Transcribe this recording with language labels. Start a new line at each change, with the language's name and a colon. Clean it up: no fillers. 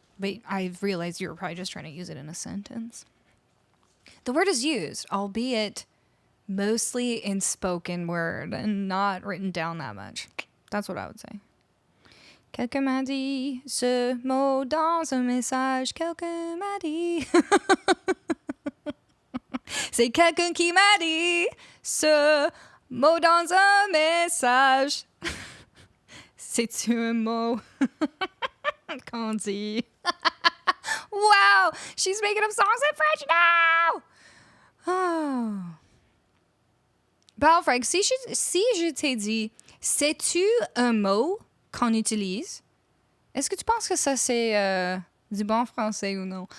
English: But I've realized you were probably just trying to use it in a sentence. The word is used, albeit mostly in spoken word and not written down that much. That's what I would say.
French: Quelqu'un m'a dit ce mot dans un message. Quelqu'un m'a dit. C'est quelqu'un qui m'a dit ce mot dans un message. C'est-tu un mot qu'on dit?
English: Wow, she's making up songs in French now. Oh.
French: Balfrek, si je t'ai dit, sais-tu un mot qu'on utilise? Est-ce que tu penses que ça c'est du bon français ou non?